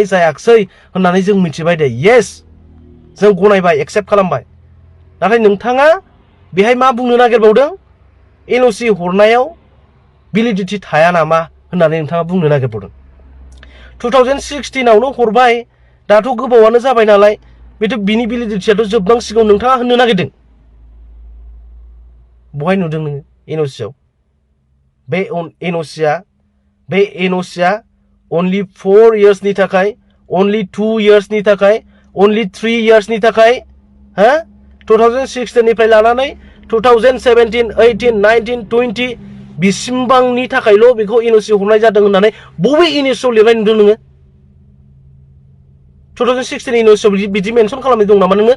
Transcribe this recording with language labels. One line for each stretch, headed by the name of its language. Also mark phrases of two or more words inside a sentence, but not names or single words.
Bodo: जायाखिसै होननानै जों मिथिबाय दे येस जों गनायबाय एक्सेप्ट खालामबाय नाथाय नोंथाङा बेहाय मा बुंनो नागिरबावदों NOC हरनायाव भेलिडिटि थाया नामा होननानै नोंथाङा बुंनो नागिरबावदों 2016 आवनो हरबाय दाथ' गोबावानो जाबाय नालाय बेथ' बिनि भेलिडिटियाथ' जोबनांसिगौ नोंथाङा होननो नागिरदों बहाय नुदों नोङो NOC आव बे NOCआ
English: only 4 years
Bodo: नि थाखाय
English: only 2 years
Bodo: नि थाखाय
English: only 3 years
Bodo: नि थाखाय हो 2016 निफ्राय लानानै 2017, 18, 19, 20 बिसिमबांनि थाखायल' बेखौ एनअसि हरनाय जादों होननानै बबे एनअसिआव लिरनाय नुदों नोङो? 2016 एनअसिआव बिदि मेनसन खालामनाय दं नामा नोङो?